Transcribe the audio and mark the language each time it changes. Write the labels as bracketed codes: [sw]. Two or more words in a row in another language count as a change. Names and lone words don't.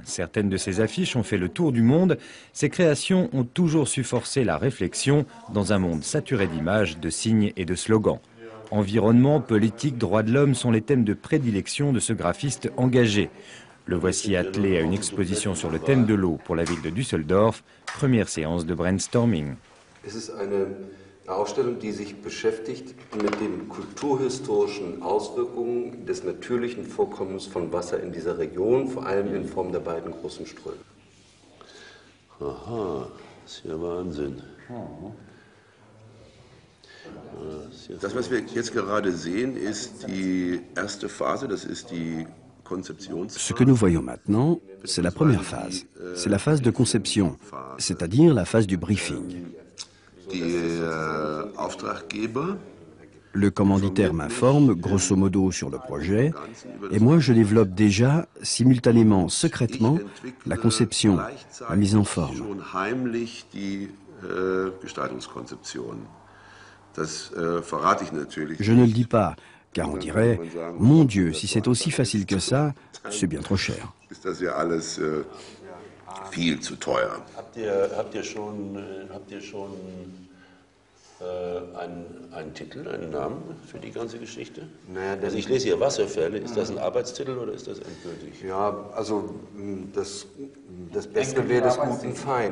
[fr] Certaines de ses affiches ont fait le tour du monde. Ses créations ont toujours su forcer la réflexion dans un monde saturé d'images, de signes et de slogans. Environnement, politique, droits de l'homme sont les thèmes de prédilection de ce graphiste engagé. Le voici attelé à une exposition sur le thème de l'eau pour la ville de Düsseldorf. Première séance de brainstorming. [de] Ausstellung, die sich beschäftigt mit den kulturhistorischen Auswirkungen des natürlichen Vorkommens von Wasser in dieser Region, vor allem in Form der beiden großen Ströme. Aha, das ist ja Wahnsinn. Das, was wir jetzt gerade sehen, ist die erste Phase, das ist die Konzeptionsphase. [fr] Ce que nous voyons maintenant, c'est la première phase. C'est la phase de conception, c'est-à-dire la phase du briefing. Le commanditaire m'informe grosso modo sur le projet et moi je développe déjà, simultanément, secrètement, la conception, la mise en forme. Je ne le dis pas, car on dirait, mon Dieu, si c'est aussi facile que ça, c'est bien trop cher. [de] Viel zu teuer. Habt ihr schon einen Titel, einen Namen für die ganze Geschichte? Naja, also ich lese hier Wasserfälle. Ist das ein Arbeitstitel oder ist das endgültig? Ja, also das Beste wäre das Guten Fein.